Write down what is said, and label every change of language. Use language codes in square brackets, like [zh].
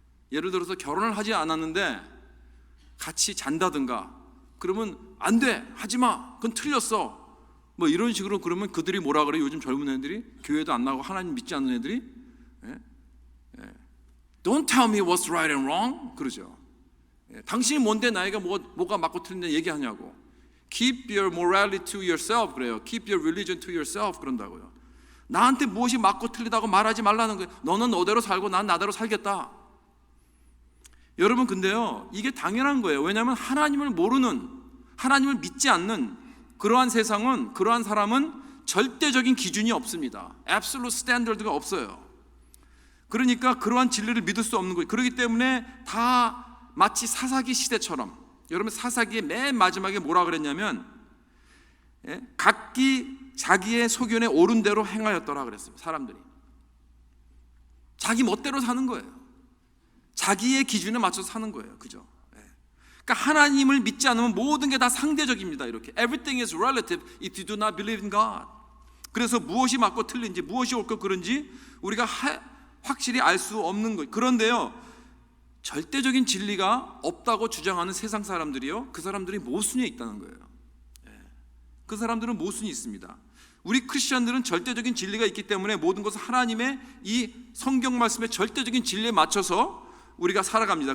[ko] 예를 들어서 결혼을 하지 않았는데 같이 잔다든가 그러면 안 돼. 하지 마. 그건 틀렸어. 뭐 이런 식으로 그러면 그들이 뭐라 그래요? 요즘 젊은 애들이 교회도 안 나가고 하나님 믿지 않는 애들이 [en] Don't tell me what's right and wrong [ko] 그러죠. 당신이 뭔데 나이가 뭐가 맞고 틀린데 얘기하냐고. [en] Keep your morality to yourself [ko] 그래요. [en] Keep your religion to yourself [ko] 그런다고요. 나한테 무엇이 맞고 틀리다고 말하지 말라는 거예요. 너는 너대로 살고 난 나대로 살겠다. 여러분, 근데요, 이게 당연한 거예요. 왜냐하면 하나님을 모르는, 하나님을 믿지 않는 그러한 세상은, 그러한 사람은 절대적인 기준이 없습니다. Absolute standard가 없어요. 그러니까 그러한 진리를 믿을 수 없는 거예요. 그렇기 때문에 다 마치 사사기 시대처럼, 여러분 사사기의 맨 마지막에 뭐라 그랬냐면 각기 자기의 소견에 옳은 대로 행하였더라 그랬어요. 사람들이 자기 멋대로 사는 거예요. 자기의 기준에 맞춰서 사는 거예요. 그죠? 그러니까 하나님을 믿지 않으면 모든 게 다 상대적입니다. 이렇게 [en] Everything is relative if you do not believe in God. [ko] 그래서 무엇이 맞고 틀린지, 무엇이 옳고 그른지 우리가 확실히 알 수 없는 거예요. 그런데요, 절대적인 진리가 없다고 주장하는 세상 사람들이요, 그 사람들이 모순에 있다는 거예요. 그 사람들은 모순이 있습니다. 우리 크리스천들은 절대적인 진리가 있기 때문에 모든 것은 하나님의 이 성경 말씀의 절대적인 진리에 맞춰서 우리가 살아갑니다.